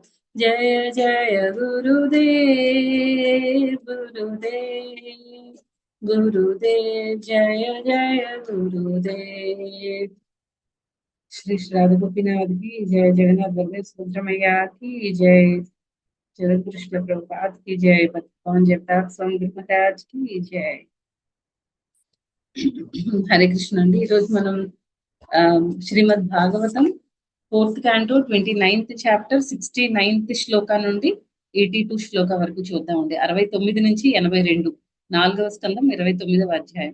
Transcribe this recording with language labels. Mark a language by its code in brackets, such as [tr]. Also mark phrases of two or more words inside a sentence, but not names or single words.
[hi] जय जय गुरुदेव गुरुदेव गुरुदेव। जय जय गुरुदेव। श्री श्री राधा गोपीनाथ की जय। जगन्नाथ बलदेव सुब्रमण्या की जय। जगत कृष्ण प्रभुपाद की जय। पवन जगताप स्वामी महाराज की जय। [te] హరే కృష్ణ అండి. ఈరోజు మనం శ్రీమద్ భాగవతం [en] 4th canto 29th chapter 69th [te] శ్లోక నుండి 82 శ్లోక వరకు చూద్దామండి. 69 నుంచి 82, 4వ స్కందం 29వ అధ్యాయం.